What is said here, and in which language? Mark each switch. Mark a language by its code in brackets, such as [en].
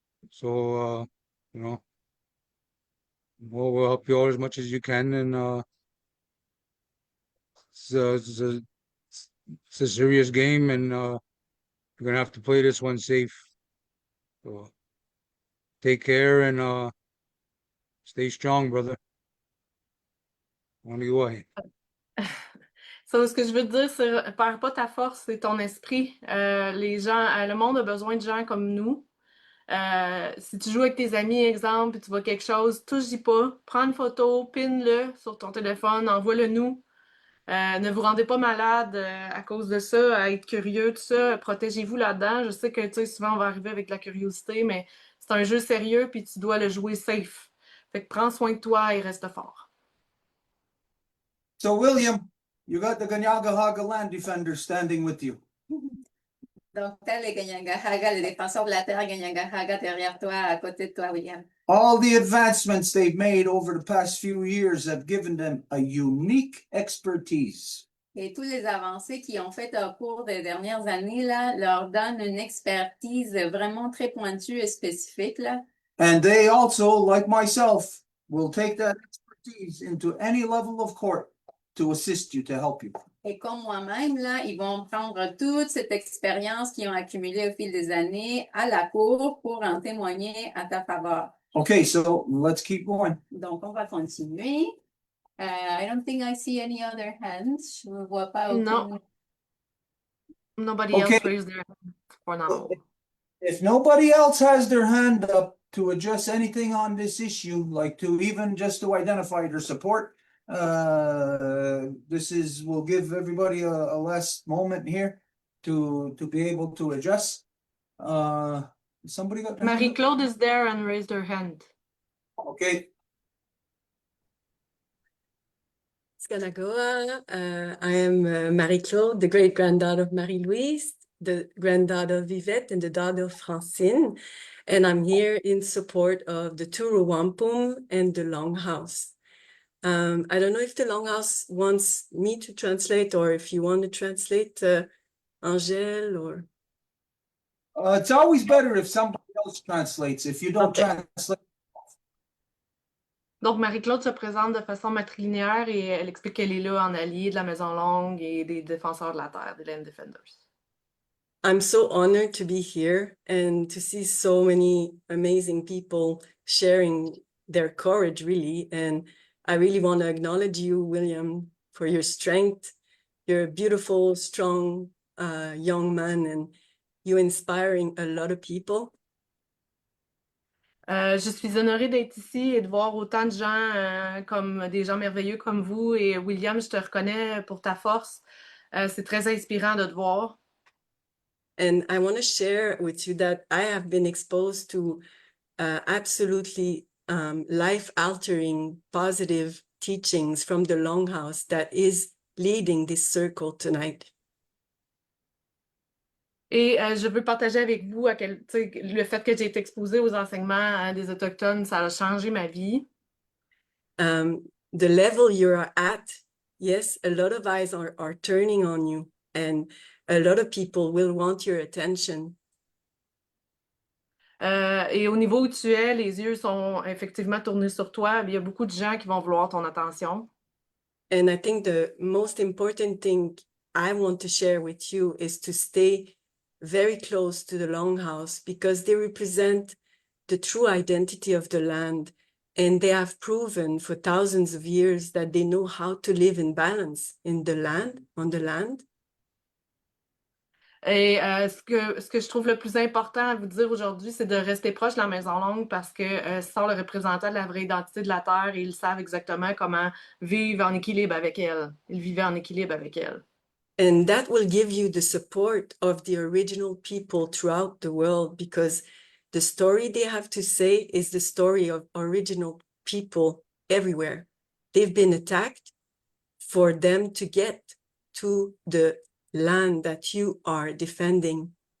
[en] So you know, we'll help you out as much as you can, and it's a serious game, and you're gonna have to play this one safe. So take care and stay strong, brother. On y va. [fr] Ça, ce que je veux te dire, c'est perds pas ta force, c'est ton esprit. Les gens, le monde a besoin de gens comme nous. Si tu joues avec tes amis, exemple, puis tu vois quelque chose, touche-y pas, prends une photo, pin-le sur ton téléphone, envoie-le nous. Ne vous rendez pas malade à cause de ça, à être curieux, tout ça. Protégez-vous là-dedans. Je sais que, tu sais, souvent on va arriver avec la curiosité, mais c'est un jeu sérieux, puis tu dois le jouer safe. Fait que prends soin de toi et reste fort. [en] So William, you got the Kanien'kehá land defender standing with you. [fr] Donc, t'as les Kanien'kehá, les défenseurs de la terre Kanien'kehá derrière toi, à côté de toi, William. [en] All the advancements they've made over the past few years have given them a unique expertise. [fr] Et tous les avancées qu'ils ont faites au cours des dernières années là, leur donnent une expertise vraiment très pointue et spécifique là. [en] And they also, like myself, will take that expertise into any level of court to assist you, to help you. [fr] Et comme moi-même là, ils vont prendre toute cette expérience qu'ils ont accumulée au fil des années à la cour pour en témoigner à ta faveur. [en] Okay, so let's keep going. [fr] Donc, on va continuer. [en] I don't think I see any other hands. [fr] Je ne vois pas aucune. Non. [en] Nobody Okay. else raised their hand for now. If nobody else has their hand up to address anything on this issue, like to even just to identify their support, we'll give everybody a last moment here to be able to address. Somebody got Marie-Claude is there and raised her hand. Okay. Kanien'kehá. I am Marie-Claude, the great-granddaughter of Marie-Louise, the granddaughter of Yvette, and the daughter of Francine. And I'm here in support of the Two Row Wampum and the Longhouse. I don't know if the Longhouse wants me to translate or if you want to translate, Angèle, or... It's always better if somebody else translates. If you don't Okay. translate. [fr] Donc, Marie-Claude se présente de façon matrilinéaire et elle explique qu'elle est là en allié de la Maison Longue et des défenseurs de la Terre, des Land Defenders. [en] I'm so honored to be here and to see so many amazing people sharing their courage, really. And I really want to acknowledge you, William, for your strength. You're a beautiful, strong young man, and you're inspiring a lot of people. [fr] Je suis honorée d'être ici et de voir autant de gens comme des gens merveilleux comme vous. Et William, je te reconnais pour ta force. C'est très inspirant de te voir. [en] And I want to share with you that I have been exposed to absolutely life-altering, positive teachings from the Longhouse that is leading this circle tonight. [fr] Et je veux partager avec vous le fait que j'ai été exposée aux enseignements des Autochtones, ça a changé ma vie. [en] The level you're at, yes, a lot of eyes are turning on you, and a lot of people will want your attention. [fr] Et au niveau où tu es, les yeux sont effectivement tournés sur toi. Il y a beaucoup de gens qui vont vouloir ton attention. [en] And I think the most important thing I want to share with you is to stay very close to the Longhouse, because they represent the true identity of the land, and they have proven for thousands of years that they know how to live in balance in the land, on the land. [fr] Et ce que je trouve le plus important à vous dire aujourd'hui, c'est de rester proche de la Maison Longue parce que ce sont le représentant de la vraie identité de la Terre et ils savent exactement comment vivre en équilibre avec elle. Ils vivaient en équilibre avec elle. [en] And that will give you the support of the original people throughout the world, because the story they have to say is the story of original people everywhere. They've been attacked for them to get to the land that you are defending.